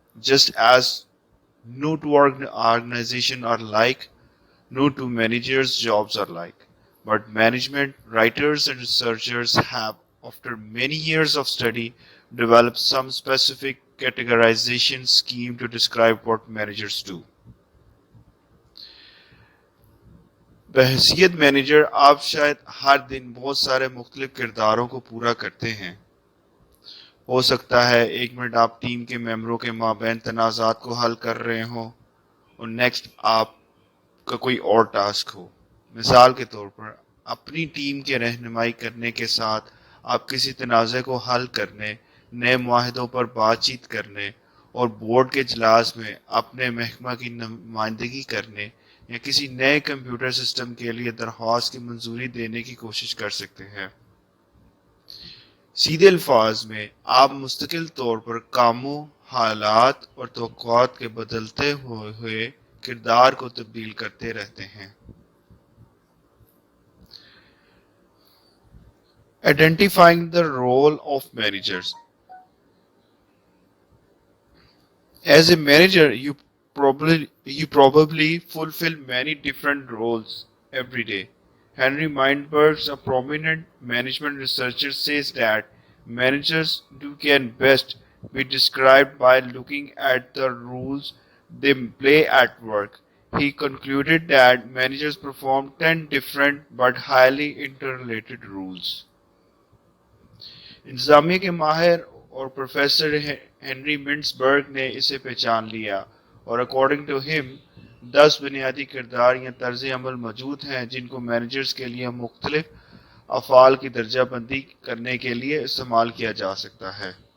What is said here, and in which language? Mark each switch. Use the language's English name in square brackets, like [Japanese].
[English] Just as no two organizations are alike, no two managers' jobs are alike. But management writers and researchers have, after many years of study, developed some specific categorization scheme to describe what managers do. [Urdu] بحیثیت manager آپ شاید ہر دن بہت سارے مختلف کرداروں کو پورا کرتے ہیں. ہو سکتا ہے 1 منٹ آپ ٹیم کے ممبروں کے مابین تنازعات کو حل کر رہے ہوں اور نیکسٹ آپ کا کوئی اور ٹاسک ہو. مثال کے طور پر اپنی ٹیم کے رہنمائی کرنے کے ساتھ آپ کسی تنازع کو حل کرنے، نئے معاہدوں پر بات چیت کرنے اور بورڈ کے اجلاس میں اپنے محکمہ کی نمائندگی کرنے یا کسی نئے کمپیوٹر سسٹم کے لیے درخواست کی منظوری دینے کی کوشش کر سکتے ہیں. سیدھے الفاظ میں آپ مستقل طور پر کاموں، حالات اور توقعات کے بدلتے ہوئے کردار کو تبدیل کرتے رہتے ہیں. [English] Identifying the role of managers. As a manager, you probably fulfill many different roles every day. Henry Mindberg, a prominent management researcher, says that managers can best be described by looking at the roles they play at work. He concluded that managers perform 10 different but highly interrelated roles. [Urdu] انتظامیہ کے ماہر اور professor Henry منٹسبرگ نے اسے پہچان لیا اور [English] according to ہم [Urdu] 10 بنیادی کردار یا طرز عمل موجود ہیں جن کو مینیجرز کے لیے مختلف افعال کی درجہ بندی کرنے کے لیے استعمال کیا جا سکتا ہے.